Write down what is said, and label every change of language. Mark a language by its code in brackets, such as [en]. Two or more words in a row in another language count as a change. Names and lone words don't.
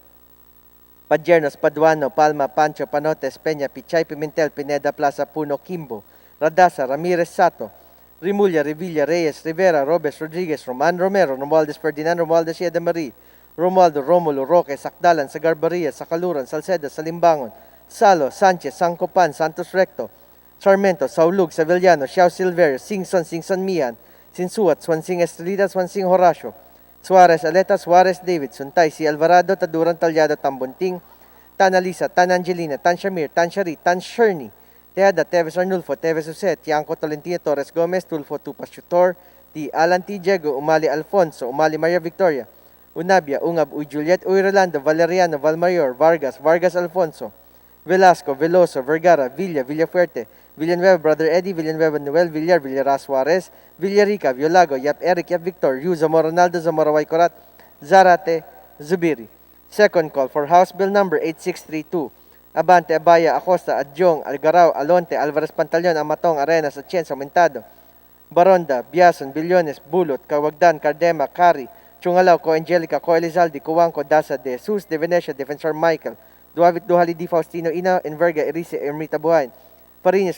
[en] Padjernos, Paduano, Palma, Pancho, Panotes, Peña, Pichay, Pimentel, Pineda, Plaza, Puno, Kimbo, Radasa, Ramirez, Sato, Rimulya, Revilla, Reyes, Rivera, Robes, Rodriguez, Roman Romero, Romualdez Ferdinand, Romualdez Yeda Marie, Romualdo, Romulo, Roque, Sakdalan, Sagarbaria, Sakaluran, Salceda, Salimbangon, Salo, Sanchez, Sancopan, Santos Recto, Sarmento, Saulug, Sevillano, Xiao Silverio, Singson, Singson Mian, Sinsuat, Swansing Estrelita, Swansing Horacio, Suarez Aleta, Suarez David, Suntay, si Alvarado, Taduran Talyado, Tambunting, Tan Alisa, Tan Angelina, Tan Shamir, Tan Shari, Tan Sherny, Teada, Teves Arnulfo, Teves Uset, Tianco Tolentino, Torres Gomez, Tulfo Tupas Chutor, T. Alan T. Diego, Umali Alfonso, Umali Maria Victoria, Unabia, Ungab, Uy Juliet, Uy Rolando, Valeriano, Valmayor, Vargas, Vargas Alfonso, Velasco, Veloso, Vergara, Villa, Villafuerte, Villanueva, Brother Eddie, Villanueva, Noel, Villar, Villara Suarez, Villarica, Violago, Yap Eric, Yap Victor, Yu, Zamora Ronaldo, Zamora Waycorat, Zarate, Zubiri. Second call for House Bill number 8632. Abante, Abaya, Acosta, Adjong, Algarao, Alonte, Alvarez Pantaleon, Amatong, Arenas, Atienza, Aumentado, Baronda, Biason, Billones, Bulot, Cawagdan, Cardema, Cari, Chungalao, Co Angelica, Co Elizaldi, Cuanco, Dasa, De Jesus, De Venecia, Defensor Michael, Duavit, Duhali, Di Faustino, Ina, Enverga, Erice, Ermita Buhain, Fariñas,